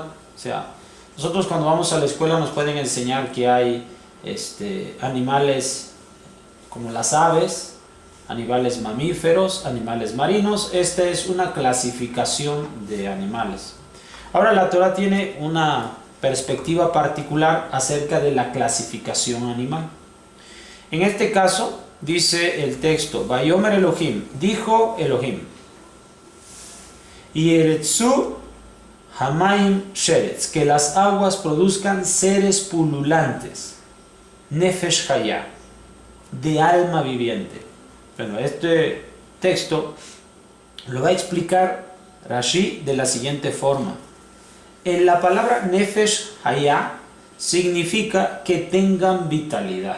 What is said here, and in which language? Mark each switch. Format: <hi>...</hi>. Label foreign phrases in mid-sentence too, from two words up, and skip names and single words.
<es>O sea, nosotros cuando vamos a la escuela nos pueden enseñar que hay animales como las aves, animales mamíferos, animales marinos. Esta es una clasificación de animales. Ahora la Torah tiene una perspectiva particular acerca de la clasificación animal. En este caso, dice el texto:</es> <he>ויאמר אלהים,</he> <es>dijo Elohim,</es> <he>ישרצו המים שרץ,</he> <es>que las aguas produzcan seres pululantes,</es> <he>נפש חיה,</he> <es>de alma viviente. Bueno, este texto lo va a explicar Rashi de la siguiente forma. En la palabra</es> <he>נפש חיה</he> <es>significa que tengan vitalidad.</es>